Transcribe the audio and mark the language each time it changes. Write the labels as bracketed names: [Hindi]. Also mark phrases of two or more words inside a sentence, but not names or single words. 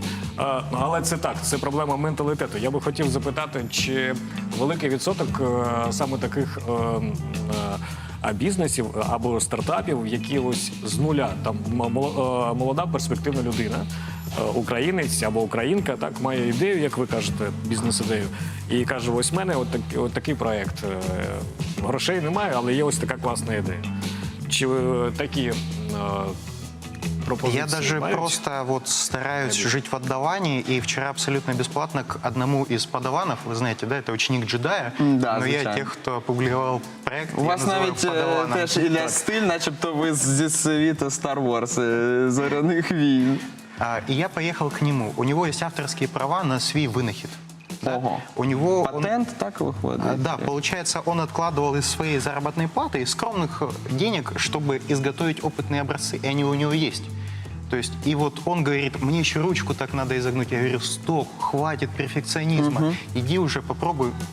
[Ukrainian] Але це так, це проблема менталітету. Я би хотів запитати, чи великий відсоток саме таких бізнесів або стартапів, які ось з нуля, там молода перспективна людина, українець або українка, так, має ідею, як ви кажете, бізнес-ідею, і каже, ось в мене от такий проект. Грошей немає, але є ось така класна ідея. Чи такі пропозиции? [Russian] Я даже просто вот стараюсь жить в отдавании, и вчера абсолютно бесплатно к одному из подаванов, вы знаете, да, это ученик джедая, Да, но я [Ukrainian] звичайно. [Russian] тех, кто опубликовал проект, [Ukrainian] У [Russian] я [Ukrainian] вас [Russian] называю [Ukrainian] навіть [Russian] подаваном. [Ukrainian] теж Ілля стиль, начебто ви зі світу Star Wars, зоряних війн. [Russian] И я поехал к нему. У него есть авторские права на [Ukrainian] свій винахід. [Russian] Да? Ого. У него [Ukrainian] Патент так виходить? [Russian] да, получается, он откладывал из своей заработной платы, из скромных денег, чтобы изготовить опытные образцы, и они у него есть. То есть, и вот он говорит, мне еще ручку так надо изогнуть. Я говорю, стоп, хватит перфекционизма, иди уже попробуй.